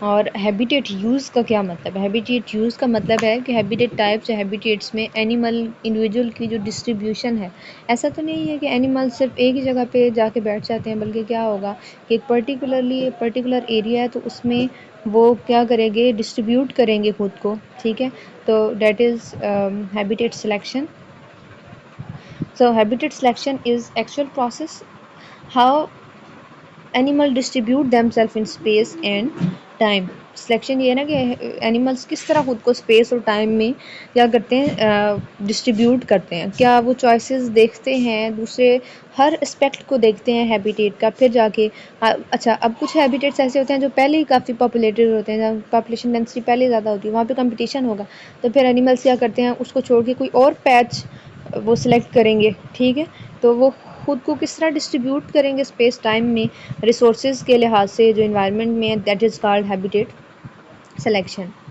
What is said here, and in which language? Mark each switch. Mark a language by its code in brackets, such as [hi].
[ur] اور habitat use کا کیا مطلب ہے؟ ہیبیٹیٹ یوز کا مطلب ہے کہ ہیبیٹیٹ ٹائپس یا ہیبیٹیٹس میں اینیمل انڈیویجول کی جو ڈسٹریبیوشن ہے، ایسا تو نہیں ہے کہ اینیمل صرف ایک ہی جگہ پہ جا کے بیٹھ جاتے ہیں، بلکہ کیا ہوگا کہ ایک پرٹیکولر ایریا ہے تو اس میں وہ کیا کریں گے، ڈسٹریبیوٹ کریں گے خود کو، ٹھیک ہے؟ تو [en] That is habitat selection. So habitat selection is actual process how animal distribute themselves in space and time. [ur] Selection یہ ہے نا کہ اینیملس کس طرح خود کو اسپیس اور ٹائم میں کیا کرتے ہیں، ڈسٹریبیوٹ کرتے ہیں. کیا وہ چوائسیز دیکھتے ہیں، دوسرے ہر اسپیکٹ کو دیکھتے ہیں ہیبیٹیٹ کا، پھر جا کے اچھا اب کچھ ہیبیٹیٹس ایسے ہوتے ہیں جو پہلے ہی کافی پاپولیٹڈ ہوتے ہیں، جہاں پاپولیشن ڈینسٹی پہلے زیادہ ہوتی ہے، وہاں پہ کمپٹیشن ہوگا، تو پھر اینیملس کیا کرتے ہیں، اس کو چھوڑ کے کوئی اور پیچ وہ سلیکٹ کریں گے، ٹھیک ہے؟ تو وہ خود کو کس طرح ڈسٹریبیوٹ کریں گے اسپیس ٹائم میں، ریسورسز کے لحاظ سے جو انوائرمنٹ میں، [en] That is called habitat selection.